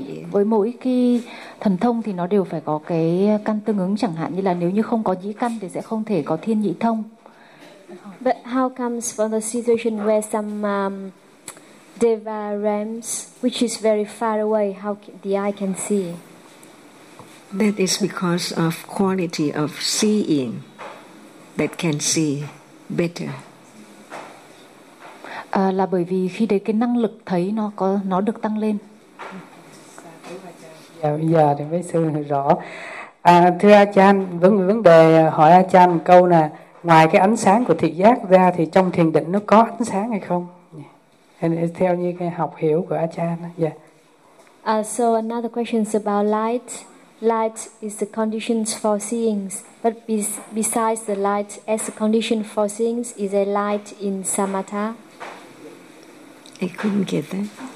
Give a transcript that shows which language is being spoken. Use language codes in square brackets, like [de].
[vi] Với mỗi cái thần thông thì nó đều phải có cái căn tương ứng. Chẳng hạn như là nếu như không có nhĩ căn thì sẽ không thể có thiên nhĩ thông. [en] But how comes from the situation where some deva realms, which is very far away, how the eye can see? That is because of quality of seeing that can see better. [vi] Là bởi vì khi đấy cái năng lực thấy nó được tăng lên. Dạ, bây giờ thì mới sư rõ. Thưa A Chan, vấn đề hỏi A Chan một câu nè. Ngoài cái ánh sáng của thị giác ra thì trong thiền định nó có ánh sáng hay không? Yeah. Theo như cái học hiểu của A Chan. [en] Yeah. So another question is about light. Light is the conditions for seeing. But besides the light as a condition for seeing, is there light in samatha? I couldn't get that.